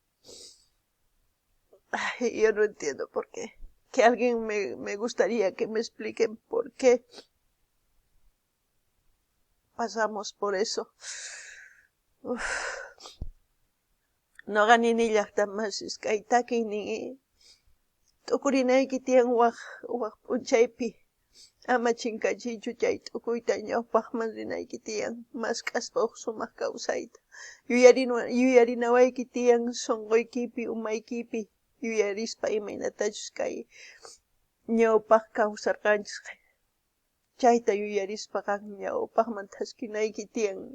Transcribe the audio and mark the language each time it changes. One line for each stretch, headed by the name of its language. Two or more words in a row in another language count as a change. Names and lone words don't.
Spanish: Ay, yo no entiendo por qué. Que alguien me gustaría que me expliquen por qué pasamos por eso.
Quechua: No gani ni llaqtamas iskaitaki ni tukurinayki tiyan waq p'unchaypi ama chinkachichu chay t'ukuyta ñawpaqman rinayki tiyan mask'aspa huk sumaq kawsayta yuyarinawayki tiyan sunquykipi umaykipi yuyarispa imaynatachus kay ñawpaq kawsarqanchis chayta yuyarispa qan ñawpaqman thaskinayki tiyan